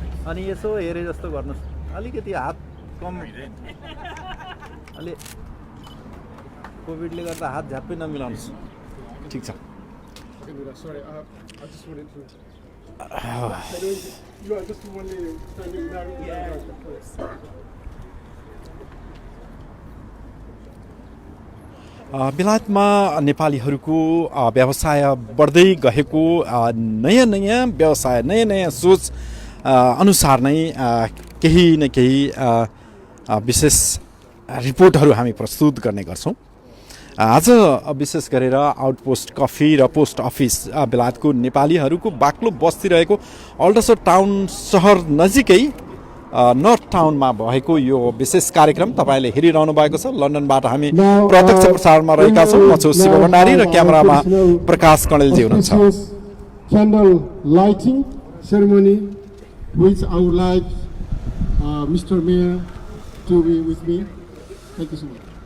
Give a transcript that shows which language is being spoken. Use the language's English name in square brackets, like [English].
[Nepali] अनि यसो हेरे जस्तो गर्नुहोस्। अलिकति हात कम अलि कोभिडले गर्दा हात झ्याप्पै नमिलाउनुहोस्। ठिक छ। [English] I can do that. Sorry, I just wanted to. I just wanted to standing there. [Nepali] बेलायतमा नेपालीहरूको व्यवसाय बढ्दै गएको नयाँ नयाँ व्यवसाय नयाँ नयाँ सोच अनुसार नै केही न केही विशेष रिपोर्टहरू हामी प्रस्तुत गर्ने गर्छौँ। आज विशेष गरेर आउटपोस्ट कफी र पोस्ट अफिस बेलायतको नेपालीहरूको बाक्लो बस्ती रहेको अल्डसर टाउन सहर नजिकै नर्थ टाउनमा भएको यो विशेष कार्यक्रम तपाईँले हेरिरहनु भएको छ। लन्डनबाट हामी प्रत्यक्ष प्रसारणमा रहेका छौँ। म छु शिव भण्डारी र क्यामेरामा प्रकाश कणेलजी हुनुहुन्छ। [English] Candle lighting ceremony, which I would like Mr. Mayor to be with me. Thank you so much.